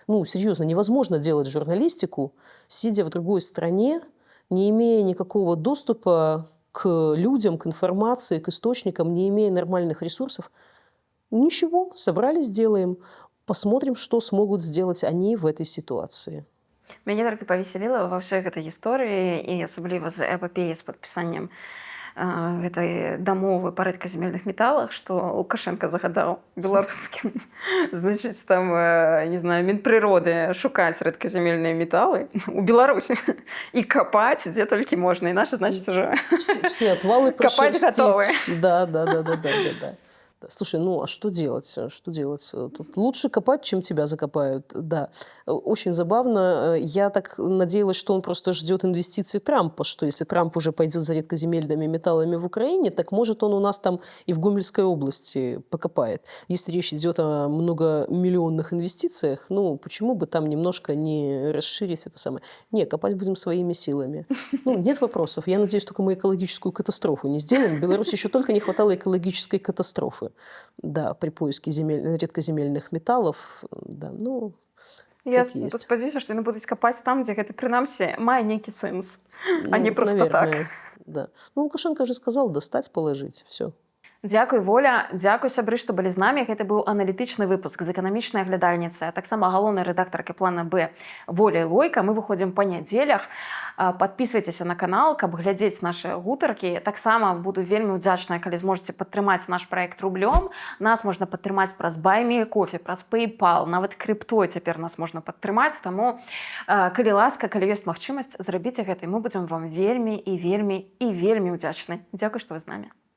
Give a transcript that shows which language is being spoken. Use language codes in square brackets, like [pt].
[ru] Серьезно, невозможно делать журналистику, сидя в другой стране, не имея никакого доступа к людям, к информации, к источникам, не имея нормальных ресурсов. Ничего, собрались, сделаем. Посмотрим, что смогут сделать они в этой ситуации. [be] Мяне толькі павесяліла ва ўсёй гэтай гісторыі і асабліва з эпапеяй з падпісаннем гэтай дамовы па рэдказямельных металах, што Лукашенко загадаў беларускім, значыць, там, не знаю, Мінпрыроды шукаць рэдказямельныя металы у Беларусі і капаць, дзе толькі можна. І нашы, значыць, уже [ru] все отвалы [be] капаць гатовы. [ru] Да. Слушай, а что делать? Что делать? Тут лучше копать, чем тебя закопают. Да. Очень забавно. Я так надеялась, что он просто ждет инвестиций Трампа, что если Трамп уже пойдет за редкоземельными металлами в Украине, так может он у нас там и в Гомельской области покопает. Если речь идет о многомиллионных инвестициях, почему бы там немножко не расширить это самое? Не, копать будем своими силами. Нет вопросов. Я надеюсь, только мы экологическую катастрофу не сделаем. В Беларуси еще только не хватало экологической катастрофы. Да, при поиске редкоземельных металлов, да, [be] я спадзяюся, што яны будуць капаць там, дзе гэта, прынамсі, мае нейкі сэнс, [ru] а не просто наверное, так. Да. Лукашенко же сказал достать, положить, все. [be] Дзякуй, Воля, дзякуй, сябры, што былі з намі. Гэта быў аналітычны выпуск з эканамічнай аглядальніцы, а таксама галоўнай рэдактаркай плана Б Воля Лойка. Мы выходзім па нядзелях. Падпісвайцеся на канал, каб глядзець нашы гутаркі. Таксама буду вельмі ўдзячная, калі зможаце падтрымаць наш праект рублём. Нас можна падтрымаць праз Buy Me Coffee, праз PayPal, нават криптой цяпер нас можна падтрымаць. Таму, калі ласка, калі ёсць магчымасць, зрабіце гэта, і мы будзем вам вельмі і вельмі і вельмі ўдзячны. Дзякуй, што вы з намі.